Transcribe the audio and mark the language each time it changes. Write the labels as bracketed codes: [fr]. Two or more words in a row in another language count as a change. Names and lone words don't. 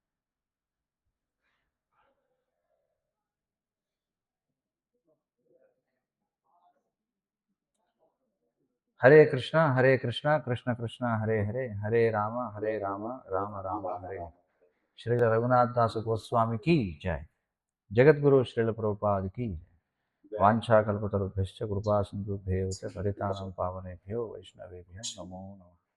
[sa] హరే కృష్ణ కృష్ణ కృష్ణ హరే హరే, హరే రామ రామ రామ హరే. [te] శ్రీల రఘునాథదాస గోస్వామికి జై. జగద్గురు శ్రీల ప్రభుపాదికి జై. [sa] వాంఛాకల్పతరుభ్యశ్చ కృపా సింధుభ్యేవ చ పతితానాం పావనేభ్యో వైష్ణవేభ్యో నమో నమః.